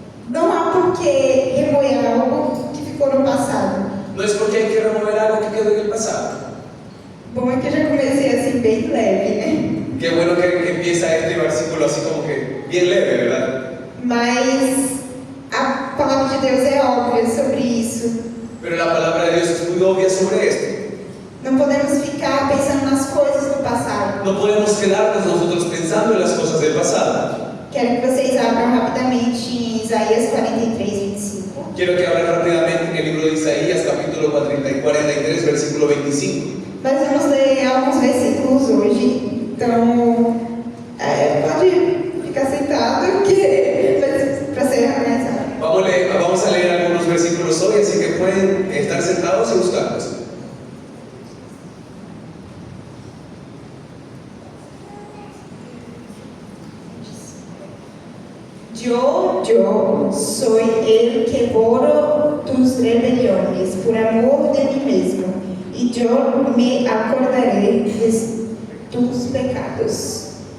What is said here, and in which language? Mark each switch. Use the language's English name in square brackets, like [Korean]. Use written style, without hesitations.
[Portuguese] não há por que remoer algo que ficou no passado. [Spanish] no es porque hay que remover algo que quedó en el pasado. [Portuguese] Bom, é que eu já comecei assim bem leve, né? [Spanish] Qué bueno que empieza este versículo así como que bien leve, ¿verdad? [Portuguese] Mas a palavra de Deus é óbvia sobre isso. [Spanish] Pero la palabra de Dios es muy obvia sobre esto. [Portuguese] Não podemos ficar pensando nas coisas do passado. [Spanish] No podemos quedarnos nosotros pensando en las cosas del pasado. [Portuguese] Quero que vocês abram rapidamente em Isaías 43, 25. [Spanish] Quiero que abran rápidamente en el libro de Isaías, capítulo 43, versículo 25. [Portuguese] Nós vamos ler alguns versículos hoje, então pode ficar sentado que para ser mais rápido. [Spanish] Vamos a leer algunos versículos hoy, así que pueden estar sentados y buscarlos. Yo soy el que borro tus rebeliones por amor de mí mismo, y yo me acordaré de tus pecados.